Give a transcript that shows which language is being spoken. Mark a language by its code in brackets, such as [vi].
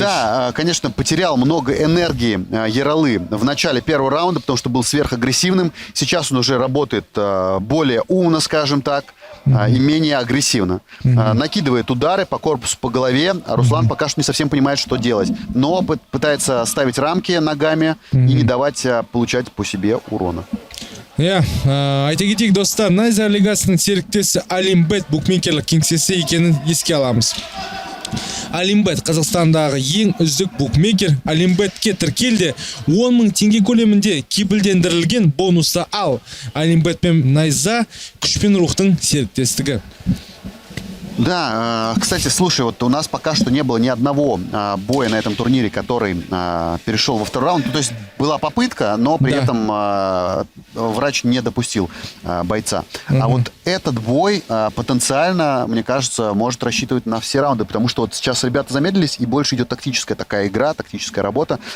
[ru] Да, конечно, потерял много энергии Ералы в начале первого раунда, потому что был сверхагрессивным. Сейчас он уже работает более умно, скажем так, и менее агрессивно. Накидывает удары по корпусу, по голове, а Руслан пока что не совсем понимает, что делать. Но пытается ставить рамки ногами и не давать получать по себе урона. [kk] Иә, айта кетейік достар, Найза лигасының серіктесі Алимбет букмекерлік кеңсесі екенін еске аламыз. Алимбет Қазақстандағы ең үздік букмекер. Алимбетке тіркелде 10 мың теңге көлемінде кепілдендірілген бонусы ал. Алимбет пен Найза күш пен рухтың серіктестігі. [ru] Да, кстати, слушай, вот у нас пока что не было ни одного боя на этом турнире, который перешел во второй раунд. То есть была попытка, но при этом врач не допустил бойца. А вот этот бой потенциально, мне кажется, может рассчитывать на все раунды, потому что вот сейчас ребята замедлились, и больше идет тактическая такая игра, тактическая работа.